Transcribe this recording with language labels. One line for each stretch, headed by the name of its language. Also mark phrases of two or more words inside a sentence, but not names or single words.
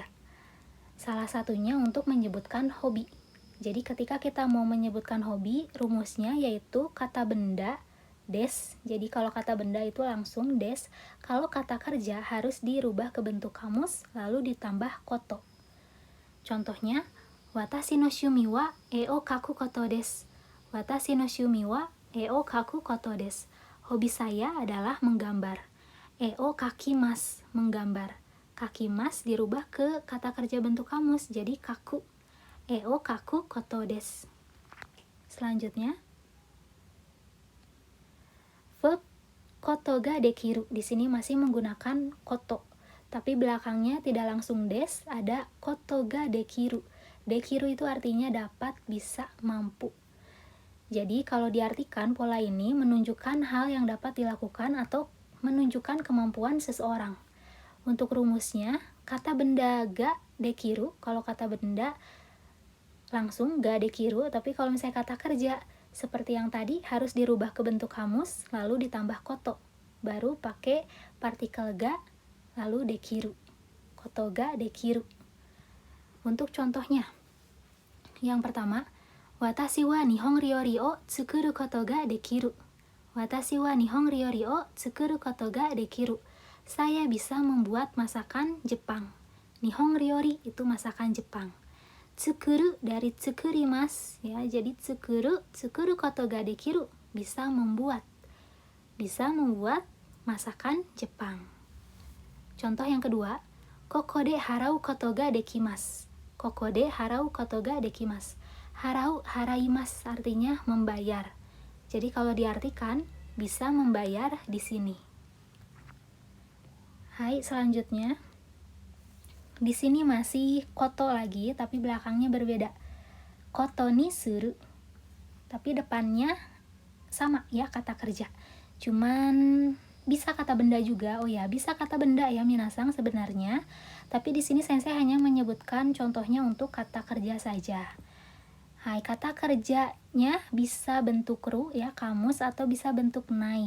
Indonesian: Salah satunya untuk menyebutkan hobi. Jadi ketika kita mau menyebutkan hobi, rumusnya yaitu kata benda des. Jadi kalau kata benda itu langsung des. Kalau kata kerja harus dirubah ke bentuk kamus lalu ditambah koto. Contohnya,
Japanese: 私の趣味は絵を描くことです. 私の趣味は絵を描くことです.
Indonesian: Hobi saya adalah menggambar.
Japanese: 絵を描きます,
Indonesian: menggambar. Kakimas dirubah ke kata kerja bentuk kamus jadi kaku.
Japanese: 絵を描くことです.
Indonesian: Selanjutnya, verb
Japanese: ことができる.
Indonesian: Di sini masih menggunakan koto, tapi belakangnya tidak langsung des, ada
Japanese: ことができる.
Indonesian: Dekiru itu artinya dapat, bisa, mampu. Jadi kalau diartikan, pola ini menunjukkan hal yang dapat dilakukan atau menunjukkan kemampuan seseorang. Untuk rumusnya, kata benda
Japanese: ができる,
Indonesian: kalau kata benda langsung
Japanese: ができる,
Indonesian: tapi kalau misalnya kata kerja seperti yang tadi harus dirubah ke bentuk kamus lalu ditambah koto, baru pakai partikel ga lalu dekiru.
Japanese: ことができる.
Indonesian: Untuk contohnya, yang pertama,
Japanese: 私は日本料理を作ることができる. 私は日本料理を作ることができる.
Indonesian: Saya bisa membuat masakan Jepang.
Japanese: 日本料理
Indonesian: itu masakan Jepang. Tsukuru dari tsukurimasu ya, jadi
Japanese: 作ることができる,
Indonesian: bisa membuat masakan Jepang. Contoh yang kedua,
Japanese: ここで払うことができます. ここで払うことができます. 払う、払います
Indonesian: artinya membayar. Jadi kalau diartikan bisa membayar di sini. Hai, selanjutnya. Di sini masih koto lagi, tapi belakangnya berbeda.
Japanese: ことにする.
Indonesian: Tapi depannya sama ya, kata kerja. Cuman bisa kata benda juga. Oh ya, bisa kata benda ya minasang sebenarnya. Tapi di sini sensei hanya menyebutkan contohnya untuk kata kerja saja. Hai, kata kerjanya bisa bentuk ru ya, kamus, atau bisa bentuk nai.